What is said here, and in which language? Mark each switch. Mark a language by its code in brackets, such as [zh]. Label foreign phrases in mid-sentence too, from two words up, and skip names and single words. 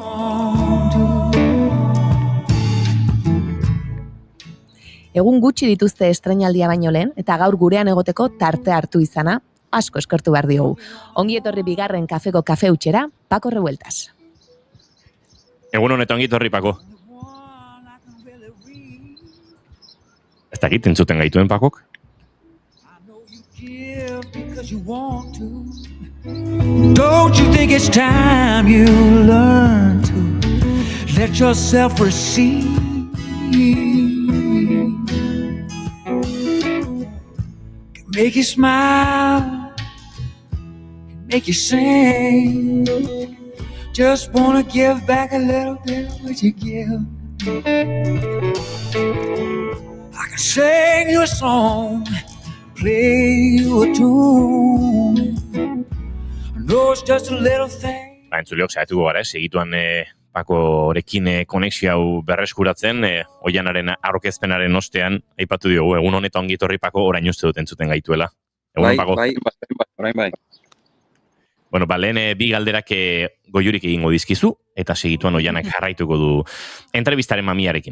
[eu] Egun gutxi dituzte estreinaldia baino lehen, eta gaur gurean egoteko tarte hartu izana, asko eskertu behar diogu. Ongi etorri bigarren kafeko kafe utxera, Pako Revueltas. Egun honetan ongi etorri, Pako. Ez dakit entzuten gaituen, Pakok? [en] because you want to. Don't you think it's time you learn to let yourself receive? Can make you smile, can make you sing. Just wanna give back a little bit of what you give. I can sing you a song, play you a tune. I know it's just a little thing. [eu] Entzuleok saiatuko gara, segituan Pakorekin konexio hau berreskuratzen, Oianaren aurkezpenaren ostean, aipatu diogu, egun honetan ongi etorri Pako, orain uste dut entzuten gaituela. Egun Pako. Bai. Bueno, lehen bi galderak goiurik egingo dizkizu, eta segituan Oianak jarraituko du entrevistaren mamiarekin.